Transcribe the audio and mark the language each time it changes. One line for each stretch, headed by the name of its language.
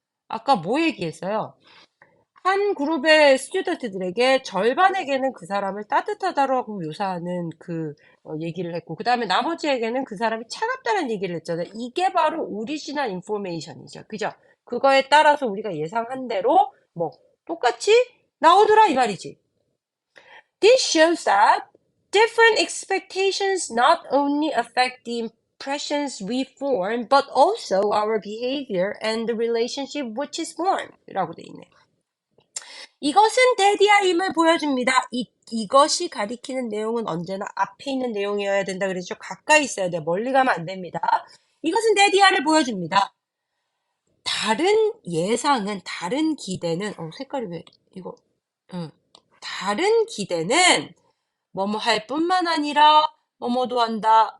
Korean: 아까 뭐 얘기했어요? 한 그룹의 스튜던트들에게 절반에게는 그 사람을 따뜻하다라고 묘사하는 얘기를 했고, 그 다음에 나머지에게는 그 사람이 차갑다는 얘기를 했잖아요. 이게 바로 오리지널 인포메이션이죠. 그죠? 그거에 따라서 우리가 예상한 대로 똑같이 나오더라 이 말이지.
English: This shows that different expectations not only affect the impressions we form, but also our behavior and the relationship which is formed.
Korean: 라고 돼 있네. 이것은 대디아임을 보여줍니다. 이것이 가리키는 내용은 언제나 앞에 있는 내용이어야 된다 그랬죠. 가까이 있어야 돼. 멀리 가면 안 됩니다. 이것은 대디아를 보여줍니다. 다른 예상은, 다른 기대는, 색깔이 왜, 이거, 다른 기대는 뭐뭐 할 뿐만 아니라 뭐뭐도 한다.